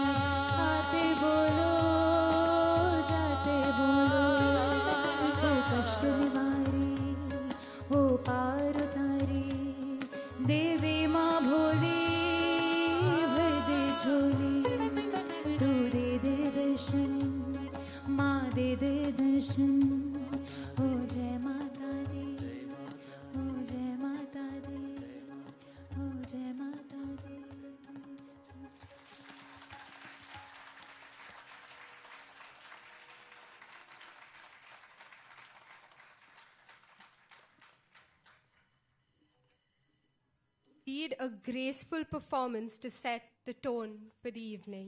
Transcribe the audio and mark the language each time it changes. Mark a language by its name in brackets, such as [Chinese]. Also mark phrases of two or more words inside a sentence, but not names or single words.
[Hindi] दी, आते बोलो जाते बोलो, ओ कष्ट निवारी ओ पार उतारी, देवी माँ भोली भर दे झोली, तू दे दे दर्शन माँ दे दे दर्शन, ओ जय माता दी, ओ जय माता दी, ओ जय माता दी। [English] Lead a graceful performance to set the tone for the evening.